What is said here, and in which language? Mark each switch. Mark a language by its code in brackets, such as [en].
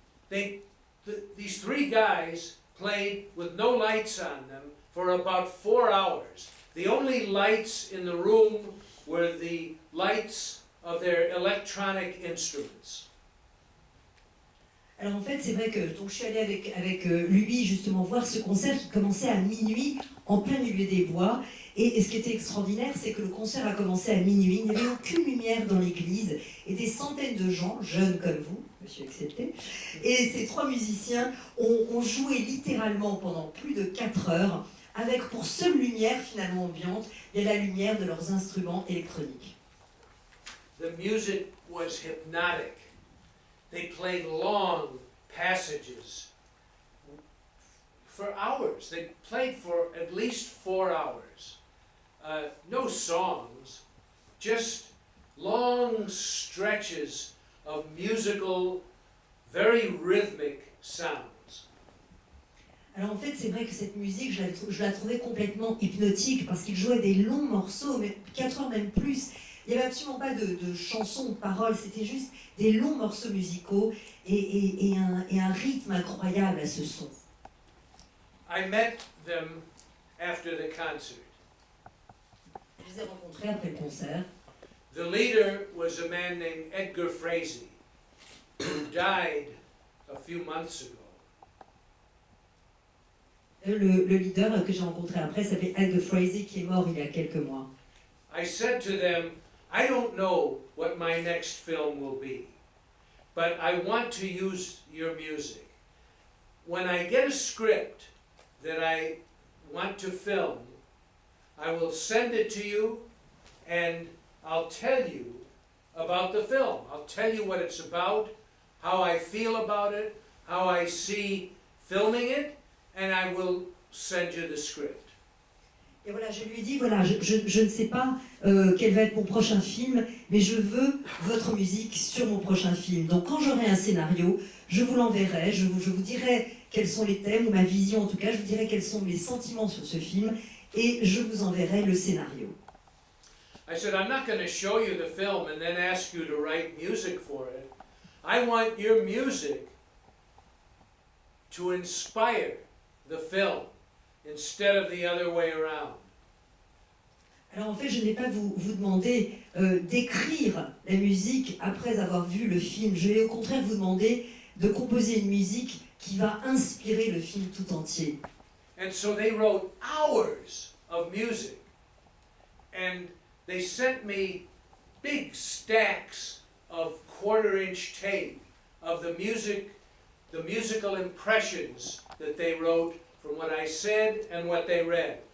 [en] These 3 guys played with no lights on them for about 4 hours. The only lights in the room were the lights of their electronic instruments. [fr] Alors en fait, c'est vrai que donc, je suis allée avec lui justement voir ce concert qui commençait à minuit en plein milieu des bois. Et ce qui était extraordinaire, c'est que le concert a commencé à minuit, il n'y avait aucune lumière dans l'église, et des centaines de gens, jeunes comme vous, monsieur accepté, et ces 3 musiciens ont joué littéralement pendant plus de 4 heures, avec pour seule lumière finalement ambiante, il y a la lumière de leurs instruments électroniques. [en] The music was hypnotic. They played long passages for hours. They played for at least 4 hours. No songs, just long stretches of musical, very rhythmic sounds. [fr] Alors en fait, c'est vrai que cette musique, je la trouvais complètement hypnotique, parce qu'il jouait des longs morceaux, mais 4 heures même plus. Il n'y avait absolument pas de chansons, de paroles, c'était juste des longs morceaux musicaux et un rythme incroyable à ce son. [en] I met them after the concert. [fr] Je les ai rencontrés après le concert. [en] The leader was a man named Edgar Frazee, who died a few months ago. [fr] Le leader que j'ai rencontré après s'appelait Edgar Frazee, qui est mort il y a quelques mois. [en] I said to them, I don't know what my next film will be, but I want to use your music. When I get a script that I want to film, I will send it to you and I'll tell you about the film. I'll tell you what it's about, how I feel about it, how I see filming it, and I will send you the script. [fr] Et voilà, je lui ai dit, voilà, je ne sais pas quel va être mon prochain film, mais je veux votre musique sur mon prochain film. Donc quand j'aurai un scénario, je vous l'enverrai, je vous dirai quels sont les thèmes, ou ma vision en tout cas, je vous dirai quels sont mes sentiments sur ce film, et je vous enverrai le scénario. [en] I said, I'm not going to show you the film and then ask you to write music for it. I want your music to inspire the film instead of the other way around. [fr] Alors en fait, je n'ai pas vous demander d'écrire la musique après avoir vu le film. Je vais au contraire vous demander de composer une musique qui va inspirer le film tout entier. [en] And so they wrote hours of music. And they sent me big stacks quarter-inch tape of the musical impressions that they wrote from what I said and what they read.